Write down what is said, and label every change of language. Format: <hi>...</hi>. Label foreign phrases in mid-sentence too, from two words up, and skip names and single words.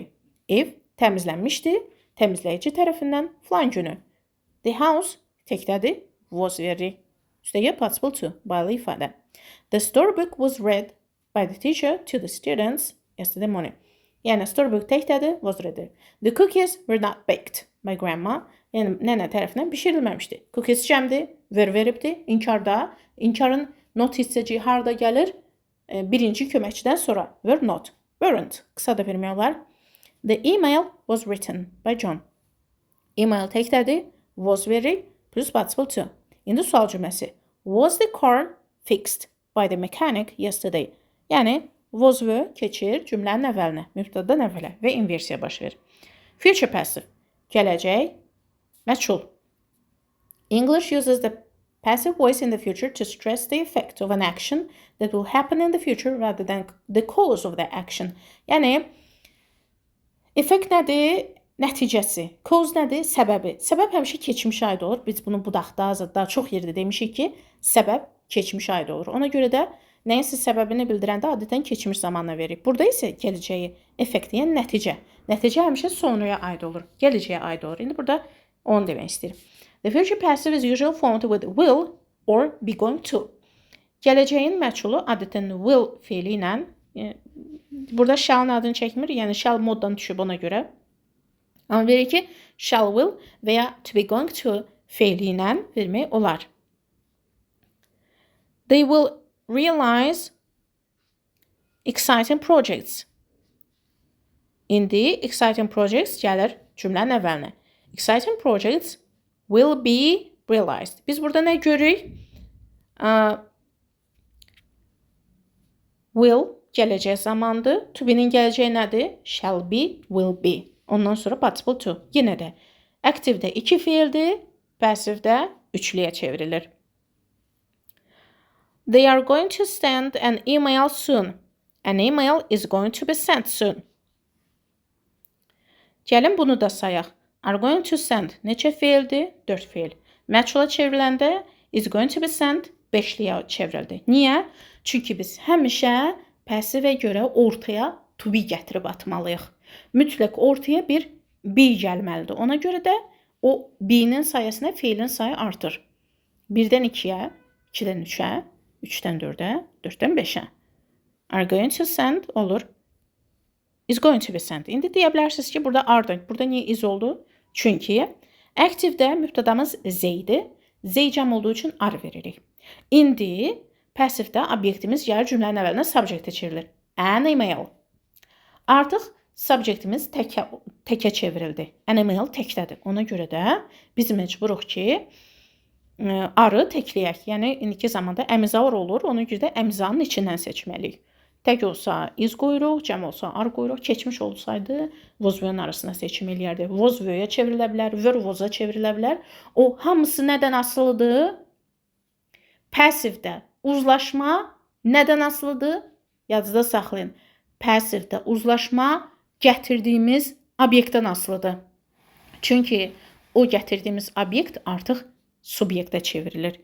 <az>Ev təmizlənmişdi təmizləyici tərəfindən filan günü.</az> <en>The house</en> <az>təkdədir, was veririk. Üstəgə</az> <en>participle to,</en> <az>baylı ifadə.</az> <en>The storybook was read by the teacher to the students yesterday morning.</en> <az>Yəni storybook təkdədir,</az> <en>was read. The cookies were not baked by grandma.</en> <az>Yəni nənə tərəfindən bişirilməmişdi. Cookies cəmdir, veribdir, inkarda. İnkarın not hissəciyi harda gəlir? Birinci köməkçidən sonra.</az> <en>Were not, weren't.</en> <az>Qısa da vermək olar.</az> <en>The email was written by John.</en> <az>Email təkdədir, was veririk, plus</az> <en>participle to.</en> <az>İndi sual cümləsi.</az> <en>Was the car fixed by the mechanic yesterday?</en> <az>Yəni,</az> <en>was were</en> <az>keçir cümlənin əvvəlinə, mübtədadan əvvələ və inversiya baş verir.</az> <en>Future passive.</en> <az>Gələcək, məchul.</az> <en>English uses the passive voice in the future to stress the effect of an action that will happen in the future rather than the cause of the action.</en> <az>Yəni, effekt nədir? Nəticəsi. Cause nədir? Səbəbi. Səbəb həmişə keçmişə aid olur. Biz bunu budaqda, azadda çox yerdə demişik ki, səbəb keçmişə aid olur. Ona görə də nəyinsə səbəbini bildirəndə adətən keçmiş zamanla veririk. Burada isə gələcəyi effekt, yəni nəticə. Nəticə həmişə sonraya aid olur. Gələcəyə aid olur. İndi burada onu demək istəyirəm.</az> <en>The future passive is usually formed with will or be going to.</en> <az>Gələcəyin məchulu adətən will feili ilə, burada shall-ın adını çəkmir, yəni shall moddan düşüb ona görə. Amma verir ki,</az> <en>shall will</en> <az>və ya</az> <en>to be going to</en> <az>feili ilə vermək olar.</az> <en>They will realize exciting projects.</en> <az>İndi</az> <en>exciting projects</en> <az>gəlir cümlənin əvvəlinə.</az> <en>Exciting projects will be realized.</en> <az>Biz burada nə görürük? Will gələcək zamandır.</az> <en>To be-</en> <az>nin gələcəyi nədir?</az> <en>Shall be, will be.</en> <az>Ondan sonra</az> <en>participle to.</en> <az>Yenə də active-də 2 feildir, passive-də 3-lüyə çevrilir.</az> <en>They are going to send an email soon. An email is going to be sent soon.</en> <az>Gəlin bunu da sayaq.</az> <en>Are going to send</en> <az>neçə feildir? 4 feil. Məchula çevriləndə</az> <en>is going to be sent</en> <az>5-liyə çevrildi. Niyə? Çünki biz həmişə passive-ə görə ortaya</az> <en>to be</en> <az>gətirib atmalıyıq. Mütləq ortaya bir be gəlməlidir. Ona görə də o be-nin sayəsində feilin sayı artır. 1-dən 2-yə, 2-dən 3-ə, 3-dən 4-ə, 4-dən 5-ə.</az> <en>Are going to send olur. Is going to be sent.</en> <az>İndi deyə bilərsiniz ki, burada are, burada niyə is oldu? Çünki active-də mübtədamız z-dir. Z cəm olduğu üçün are veririk. İndi passive-də obyektimiz gəlir cümlənin əvvəlinə subject-ə çevrilir.</az> <en>An email.</en> <az>Artıq subjektimiz təkə çevrildi.</az> <en>An email</en> <az>təkdədir. Ona görə də biz məcburuq ki, arı təkləyək. Yəni, indiki zamanda əmizavr olur. Ona görə də əmizanın içindən seçməliyik. Tək olsa is qoyuruq, cəm olsa ar qoyuruq. Keçmiş olsaydı, was-were-ın arasına seçim eləyərdi.</az> <en>Was-were-</en> <az>yə çevrilə bilər,</az> <en>were-was-</en> <az>a çevrilə bilər. O, hamısı nədən asılıdır? Passive-də uzlaşma nədən asılıdır? Yadınızda saxlayın. Passive-də uzlaşma gətirdiyimiz obyektdən asılıdır. Çünki o gətirdiyimiz obyekt artıq subyektə çevrilir.</az>